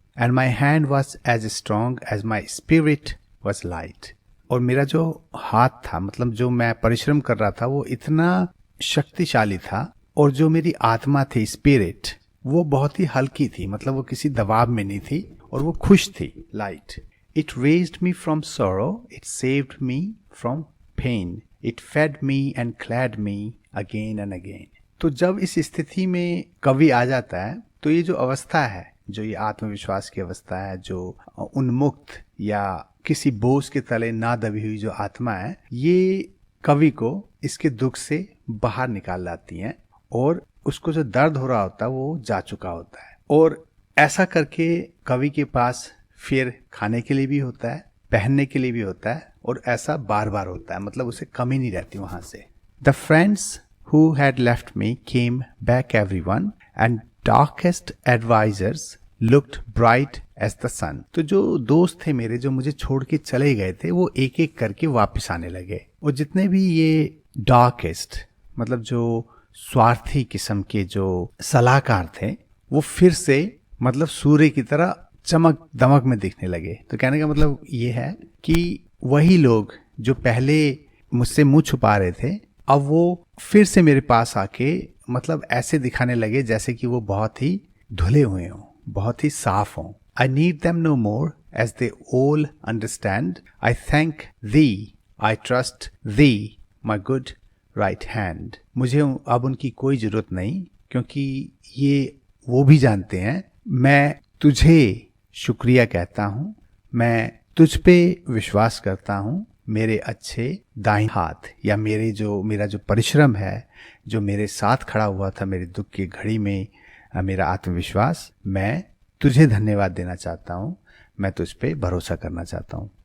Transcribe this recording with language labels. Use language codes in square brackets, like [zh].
[en] And my hand was as strong as my spirit was light. [hi] और मेरा जो हाथ था, मतलब जो मैं परिश्रम कर रहा था, वो इतना शक्तिशाली था, और जो मेरी आत्मा थी, स्पिरिट, वो बहुत ही हल्की थी। मतलब वो किसी दबाव में नहीं थी और वो खुश थी, light. [en] It raised me from sorrow, it saved me from pain, it fed me and clad me again and again. [hi] तो जब इस स्थिति में कवि आ जाता है तो ये जो अवस्था है, जो ये आत्मविश्वास की अवस्था है, जो उन्मुक्त या किसी बोझ के तले ना दबी हुई जो आत्मा है, ये कवि को इसके दुख से बाहर निकाल लाती हैं और उसको जो दर्द हो रहा होता है वो जा चुका होता है। और ऐसा करके कवि के पास फिर खाने के लिए भी होता है, पहनने के लिए भी होता है, और ऐसा बार बार होता है, मतलब उसे कमी नहीं रहती वहां से। [en] The friends who had left me came back everyone and darkest advisors looked bright as the sun. [hi] तो जो दोस्त थे मेरे जो मुझे छोड़ के चले गए थे वो एक एक करके वापस आने लगे, और जितने भी ये डार्केस्ट मतलब जो स्वार्थी किस्म के जो सलाहकार थे वो फिर से मतलब सूर्य की तरह चमक दमक में दिखने लगे। तो कहने का मतलब ये है कि वही लोग जो पहले मुझसे मुंह छुपा रहे थे अब वो फिर से मेरे पास आके मतलब ऐसे दिखाने लगे जैसे कि वो बहुत ही धुले हुए हों, बहुत ही साफ हों। [en] I need them no more as they all understand. I thank thee, I trust thee, my good right hand. [hi] मुझे अब उनकी कोई जरूरत नहीं, क्योंकि ये वो भी जानते हैं मैं तुझे शुक्रिया कहता हूँ, मैं तुझ पे विश्वास करता हूँ, मेरे अच्छे दाहिने हाथ या मेरा जो परिश्रम है, जो मेरे साथ खड़ा हुआ था मेरे दुख की घड़ी में, मेरा आत्मविश्वास, मैं तुझे धन्यवाद देना चाहता हूँ, मैं तुझ पे भरोसा करना चाहता हूँ।